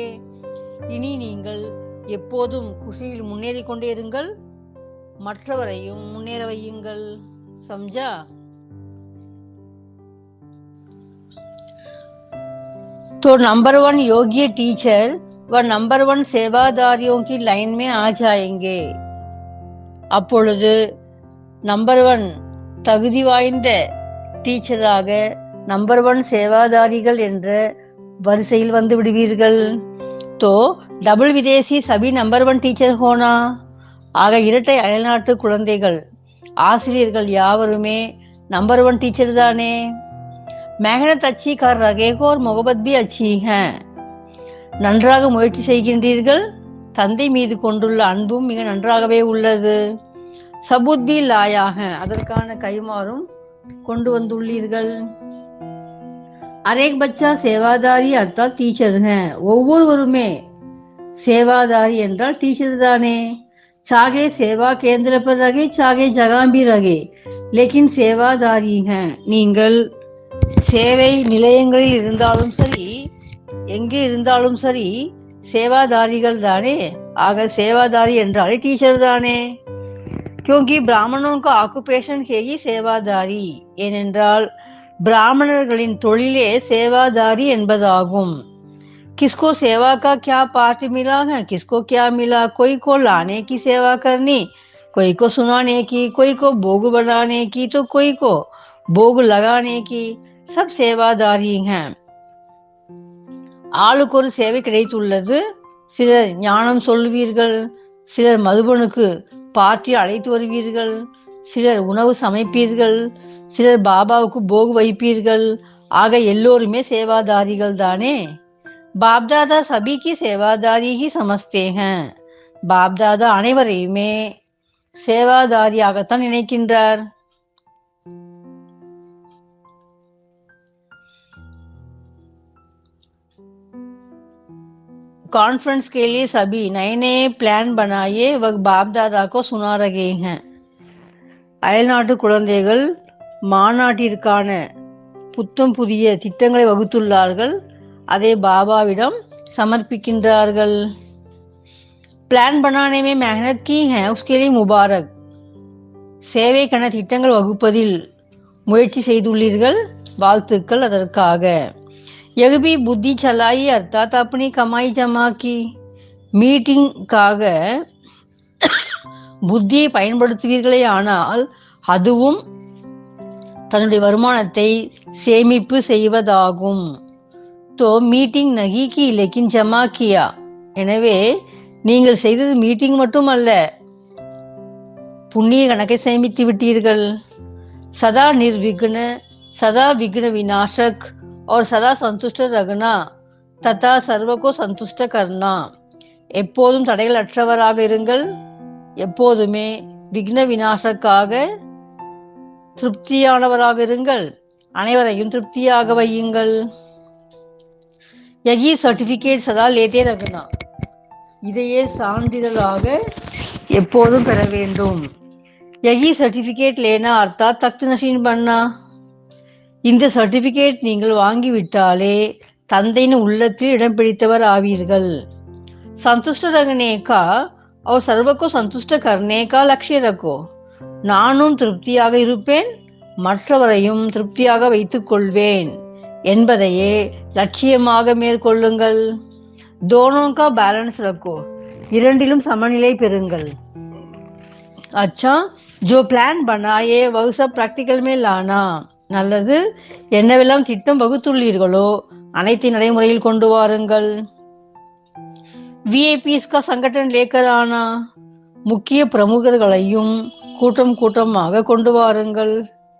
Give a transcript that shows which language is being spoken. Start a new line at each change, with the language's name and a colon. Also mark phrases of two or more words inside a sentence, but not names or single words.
Tamil: இனி நீங்கள் எப்போதும் குஷியில் முன்னேறி கொண்டே இருங்கள், மற்றவரையும் முன்னேற வையுங்கள்.
Hindi: समझा? तो नंबर 1 योग्य टीचर व नंबर 1 सेवादारियों की लाइन में आ जाएंगे.
Tamil: அப்பொழுது நம்பர் 1 தகுதி வாய்ந்த டீச்சராக நம்பர் 1 சேவாதாரிகள் என்ற வரிசையில் வந்து விடுவீர்கள்.
Hindi: तो डबल विदेशी सभी नंबर 1 टीचर होना.
Tamil: ஆக இரட்டை அயல்நாட்டு குழந்தைகள் ஆசிரியர்கள் யாவருமே நம்பர் 1 டீச்சர் தானே.
Hindi: मेहनत अच्छी कर रहे हो और मोहब्बत भी अच्छी है.
Tamil: நன்றாக முயற்சி செய்கின்றீர்கள். தந்தை மீது கொண்டுள்ள அன்பும் மிக நன்றாகவே உள்ளது.
Hindi: सबूत भी लाया,
Tamil: அதற்கான கைமாறும் கொண்டு வந்துள்ளீர்கள்.
Hindi: हरेक बच्चा सेवाधारी अर्थात टीचर है.
Tamil: ஒவ்வொருவருமே சேவாதாரி என்றால் டீச்சர் தானே.
Hindi: चाहे सेवा केंद्र पर रहे चाहे जगह भी रहे लेकिन சேவாதாரி हैं.
Tamil: நீங்கள் சேவை நிலையங்களில் இருந்தாலும் சரி எங்கே இருந்தாலும் சரி சேவாதாரிகள் தானே. ஆக சேவாதாரி என்றாலே டீச்சர் தானே.
Hindi: क्योंकि ब्राह्मणों का ऑक्यूपेशन है ही சேவாதாரி.
Tamil: ஏனென்றால் பிராமணர்களின் தொழிலே சேவாதாரி என்பதாகும்.
Hindi: किसको सेवा का क्या पार्ट मिला है, किसको क्या मिला. कोई को लाने की सेवा करनी, कोई को सुनाने की, कोई को भोग बनाने की, तो कोई को भोग लगाने की. सब सेवाधारी हैं.
Tamil: ஆளுக்கு ஒரு சேவை கிடைத்துள்ளது. சிலர் ஞானம் சொல்லுவீர்கள், சிலர் மதுபனுக்கு பார்ட்டி அழைத்து வருவீர்கள், சிலர் உணவு சமைப்பீர்கள், சிலர் பாபாவுக்கு போகு வைப்பீர்கள். ஆக எல்லோருமே சேவாதாரிகள் தானே.
Hindi: बापदादा सभी की सेवाधारी ही समझते हैं.
Tamil: பாப்தாதா அனைவரையுமே சேவாதாரியாகத்தான் நினைக்கின்றார்.
Hindi: कॉन्फ्रेंस के लिए सभी नए नए प्लान बनाए वह बाप दादा को सुना रहे हैं.
Tamil: அயல்நாட்டு குழந்தைகள் மாநாட்டிற்கான புத்தம் புதிய திட்டங்களை வகுத்துள்ளார்கள். அதை பாபாவிடம் சமர்ப்பிக்கின்றார்கள்.
Hindi: பிளான் बनाने में मेहनत की है उसके लिए मुबारक.
Tamil: சேவைக்கான திட்டங்கள் வகுப்பதில் முயற்சி செய்துள்ளீர்கள், வாழ்த்துக்கள் அதற்காக.
Hindi: यह भी बुद्धि चलाई अर्थात अपनी कमाई जमा की.
Tamil: மீட்டிங்காக புத்தியை பயன்படுத்துவீர்களே ஆனால் அதுவும் தன்னுடைய வருமானத்தை சேமிப்பு செய்வதாகும்.
Hindi: तो मीटिंग नहीं की लेकिन जमा किया.
Tamil: எனவே நீங்கள் செய்தது மீட்டிங் மட்டுமல்ல, புண்ணிய கணக்கை சேமித்து விட்டீர்கள்.
Hindi: सदा निर्विघ्न, सदा विघ्न विनाशक और सदा संतुष्ट रखना तथा सर्व को संतुष्ट करना.
Tamil: எப்போதும் தடைகள் அற்றவராக இருங்கள், எப்போதுமே விக்ன விநாசக்காக திருப்தியானவராக இருங்கள், அனைவரையும் திருப்தியாக வையுங்கள்.
Hindi: यही सर्टिफिकेट सदा लेते रखना.
Tamil: இதையே சான்றிதழாக எப்போதும் பெற வேண்டும்.
Hindi: यही सर्टिफिकेट लेना अर्थात तख्त नशीन बनना.
Tamil: இந்த சர்டிபிகேட் நீங்கள் வாங்கிவிட்டாலே தந்தையின் உள்ளத்தில் இடம் பிடித்தவர் ஆவீர்கள்.
Hindi: संतुष्ट रहने का और सर्व को संतुष्ट करने का लक्ष्य रखो.
Tamil: நானும் திருப்தியாக இருப்பேன், மற்றவரையும் திருப்தியாக வைத்துக் கொள்வேன் என்பதையே லட்சியமாக மேற்கொள்ளுங்கள்.
Hindi: दोनों का बैलेंस रखो.
Tamil: இரண்டிலும் சமநிலை பெறுங்கள்.
Hindi: अच्छा, जो प्लान बनाए वह सब प्रैक्टिकल में लाना.
Tamil: நல்லது, என்னவெல்லாம் திட்டம் வகுத்துள்ளீர்களோ அனைத்து நடைமுறையில் கொண்டு வாருங்கள்.
Hindi: VIPs का संगठन लेकर आना.
Tamil: முக்கிய பிரமுகர்களையும் கூட்டம் கூட்டமாக கொண்டு வாருங்கள்.